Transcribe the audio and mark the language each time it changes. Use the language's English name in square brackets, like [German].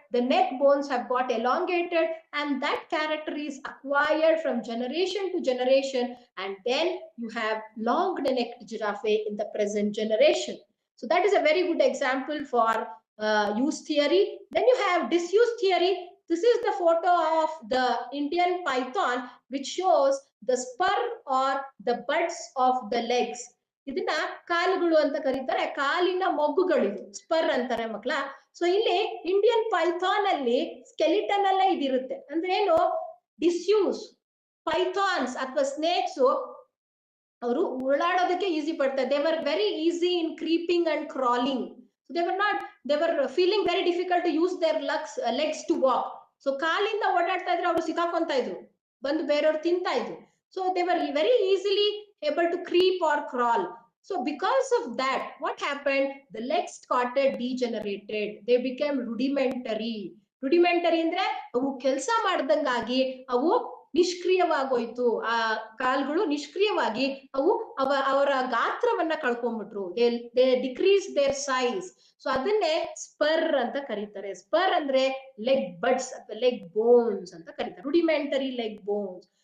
[English] The neck bones have got elongated, and that character is acquired from generation to generation, and then you have long-necked giraffe in the present generation. So that is a very good example for use theory. Then you have disuse theory. This is the photo of the Indian python, which shows the spur or the buds of the legs. [Kannada] ಇದನ್ನ ಕಾಲುಗಳು ಅಂತ ಕರೀತಾರೆ, ಕಾಲಿನ ಮೊಗ್ಗುಗಳಿದು spur ಅಂತಾರೆ ಮಕ್ಕಳ. So ಇಲ್ಲಿ Indian Python ಅಲ್ಲಿ skeleton ಅಲ್ಲೇ ಇದಿರುತ್ತೆ. ಅಂದ್ರೆ ಏನು? ಡಿಸ್ಯೂಸ್ ಪೈಥಾನ್ಸ್ ಅಥವಾ ಸ್ನೇಕ್ಸ್ ಅವರು ಉರುಳಾಡೋದಕ್ಕೆ ಈಸಿ ಪಡ್ತಾರೆ. [English] They were very easy in creeping and crawling. they were feeling very difficult to use their legs to walk. [Kannada] So ಕಾಲಿಂದ ಓಡಾಡ್ತಾ ಇದ್ರೆ ಅವರು ಸಿಕ್ಕಾಕೊಂತ ಇದ್ರು, ಬಂದು ಬೇರೆಯವ್ರು ತಿಂತಾ ಇದ್ರು. [English] So they were very easily able to creep or crawl. So because of that, what happened? The legs started degenerated. They became rudimentary. [Kannada] Rudimentary ಅಂದ್ರೆ ಅವು ಕೆಲಸ ಮಾಡ್ದಂಗಾಗಿ ಅವು ನಿಷ್ಕ್ರಿಯವಾಗೋಯ್ತು. ಆ ಕಾಲ್ಗಳು ನಿಷ್ಕ್ರಿಯವಾಗಿ ಅವು ಅವರ ಗಾತ್ರವನ್ನ ಕಳ್ಕೊಂಡ್ಬಿಟ್ರು. [English] They decrease their size. [Kannada] So ಅದನ್ನೇ ಸ್ಪರ್ ಅಂತ ಕರೀತಾರೆ. ಸ್ಪರ್ ಅಂದ್ರೆ ಲೆಗ್ ಬಡ್ಸ್ ಅಥವಾ ಲೆಗ್ ಬೋನ್ಸ್ ಅಂತ ಕರೀತಾರೆ, ರುಡಿಮೆಂಟರಿ ಲೆಗ್ ಬೋನ್ಸ್.